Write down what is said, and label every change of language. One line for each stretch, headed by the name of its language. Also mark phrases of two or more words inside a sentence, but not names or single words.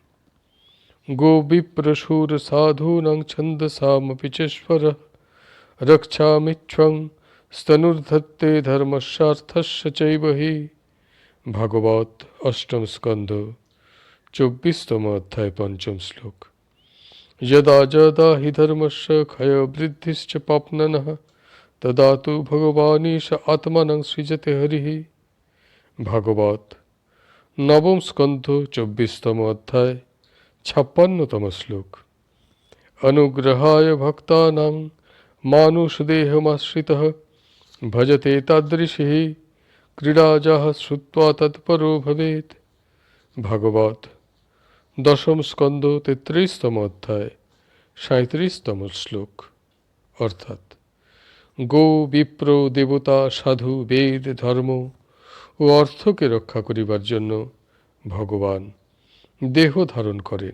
Sanskrit: গো বিপ্রসুর সাধূনাং ছন্দসামপি চেশ্বর রক্ষামিচ্ছং স্তনুর্ধত্তে ধর্মস্যার্থস্য চৈব হি।
Bangla: ভাগবত অষ্টম স্কন্ধ 24তম অধ্যায় পঞ্চম শ্লোক।
Sanskrit: यदा यदा हि धर्मस्य क्षयवृद्धिश्च पाप्ननः तदा तु भगवानीश आत्मानं सृजते हरिः।
Bangla: ভাগবত নবম স্কন্ধ 24তম অধ্যায় 56তম শ্লোক।
Sanskrit: अनुग्रहाय भक्तानां मानुषदेहमाश्रितः भजते तादृशिः क्रीडाजाः श्रुत्वा तत्परो भवेत्।
Bangla: भागवत দশম স্কন্ধ 33তম অধ্যায় 37তম শ্লোক। অর্থাৎ গো, বিপ্র, দেবতা, সাধু, বেদ, ধর্ম ও অর্থকে রক্ষা করিবার জন্য ভগবান দেহ ধারণ করেন।